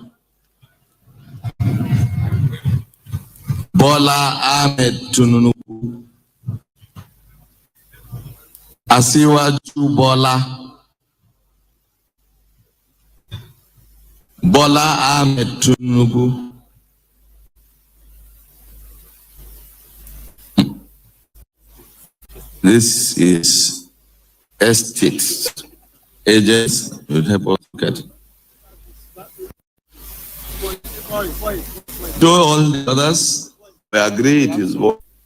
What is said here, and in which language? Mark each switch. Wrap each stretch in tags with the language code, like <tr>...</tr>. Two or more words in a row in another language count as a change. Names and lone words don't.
<en>Bola Ahmed Tinubu. Asiwaju Bola. Bola Ahmed Tinubu. This is estate. Agents will help us look at it. To all the others, we agree it is what.</en>